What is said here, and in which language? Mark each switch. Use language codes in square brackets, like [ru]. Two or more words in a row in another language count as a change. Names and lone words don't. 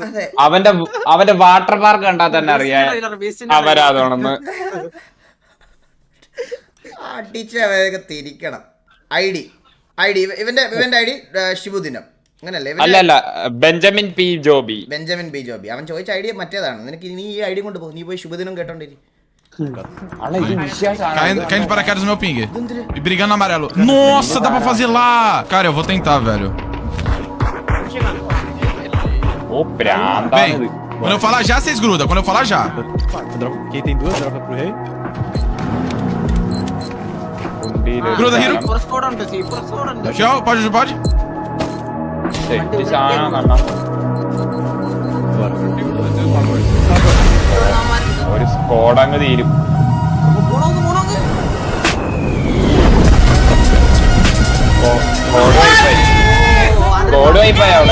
[ml] അവന്റെ [en] water park [ml] കണ്ടാൽ തന്നെ അറിയാം അവരാതോണെന്ന്. അടിച്ച് അവരൊക്കെ തിരിക്കണം. ഐഡി ഇവന്റെ ഐഡി ശിബുദിനം അങ്ങനല്ലേ? അല്ല ബെഞ്ചമിൻ പി ജോബി. അവൻ ചോദിച്ച ഐഡിയ മറ്റേതാണ്. നിനക്ക് നീ ഈ ഐഡിയ കൊണ്ട് പോകും, നീ പോയി ശുഭദിനം കേട്ടോണ്ടിരി. [pt] Caindo de paraquedas no meu ping. E brigando no amarelo. Nossa, dá pra fazer lá. Cara, eu vou tentar, velho. [ml] ഓ പ്രാന്താണ്. [pt] Vem. Quando eu falar já, vocês grudam. Quando eu falar já. Quem tem duas, dropa pro rei. Gruda, Hiro. Show, pode? [ml] ഒരു സ്കോഡങ്ങ് തീരും. [en] squad wipe [ml] അവിടെ.